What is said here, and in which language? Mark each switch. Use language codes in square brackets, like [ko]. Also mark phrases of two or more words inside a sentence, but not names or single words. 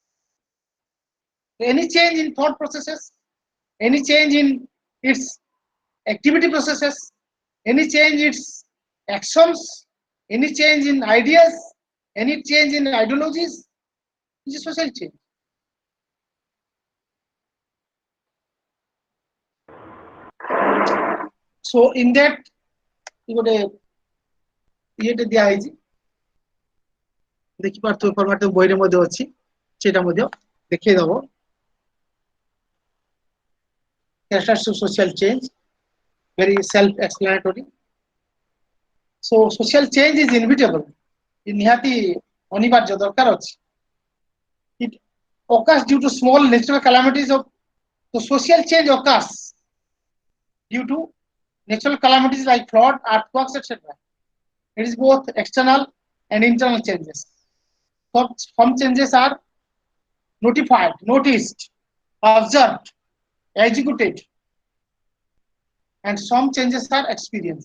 [en] Any change in thought processes, any change in its activity processes, any change in its actions, any change in ideas, any change in ideologies, is a social change. So in that, [or] ଗୋଟେ ଇଏଟେ ଦିଆ ହେଇଛି, ଦେଖିପାରୁଥିବ ଫର୍ମାଟ ବହିରେ ମଧ୍ୟ ଅଛି, ସେଇଟା ମଧ୍ୟ ଦେଖେଇଦବ। [en] Characteristics of social change, very self-explanatory. So social change is inevitable. [or] ନିହାତି ଅନିବାର୍ଯ୍ୟ ଦରକାର ଅଛି। [en] It occurs due to small natural calamities of the social change occurs due to natural calamities like flood, earthquakes, etc. It is both external and internal changes. Some changes are notified, noticed, observed, executed, and some changes are experienced.